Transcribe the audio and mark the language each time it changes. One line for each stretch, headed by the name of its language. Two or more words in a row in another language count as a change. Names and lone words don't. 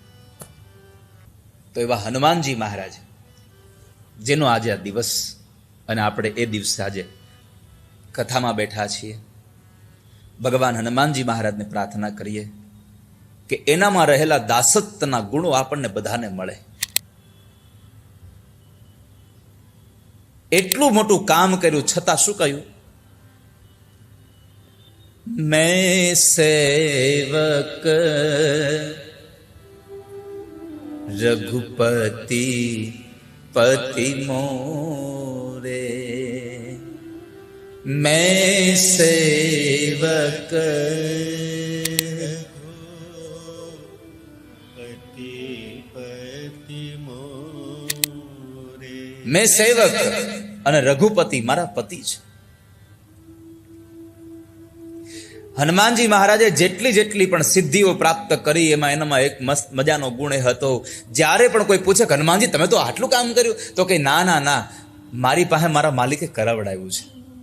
Gujarati: તો એવા હનુમાનજી મહારાજ જેનો આજે આ દિવસ, અને આપણે એ દિવસે આજે કથામાં બેઠા છીએ, ભગવાન હનુમાનજી મહારાજને પ્રાર્થના કરીએ કે એનામાં રહેલા દાસત્વના ગુણો આપણને બધાને મળે. એટલું મોટું કામ કર્યું છતાં શું કહ્યું?
Awadhi: मैं सेवक रघुपति पति मोरे, मैं सेवक मैं सेवक
Gujarati: અને રઘુપતિ મારા પતિ છે. હનુમાનજી મહારાજે જેટલી પણ સિદ્ધિઓ પ્રાપ્ત કરી એનામાં એક મસ્ત મજાનો ગુણ એ હતો, જ્યારે પણ કોઈ પૂછે કે હનુમાનજી તમે તો આટલું કામ કર્યું, તો કે ના ના ના, મારી પાસે મારા માલિકે કરાવડાવ્યું છે.